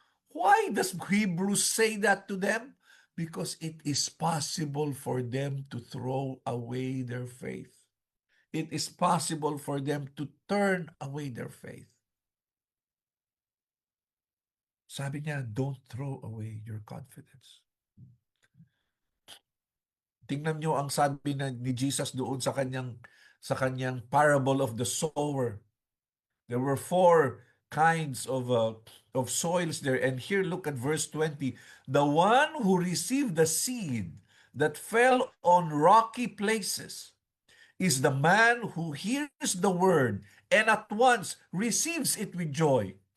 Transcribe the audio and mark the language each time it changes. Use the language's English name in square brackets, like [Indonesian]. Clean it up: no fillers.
[English] Why does Hebrews say that to them? Because it is possible for them to throw away their faith. It is possible for them to turn away their faith. [Filipino] Sabi niya, [English] don't throw away your confidence. [Filipino] Tingnan niyo ang sabi ni Jesus doon sa kanyang [English] parable of the sower. There were 4 kinds of soils there. And here, look at verse 20. The one who received the seed that fell on rocky places is the man who hears the word and at once receives it with joy.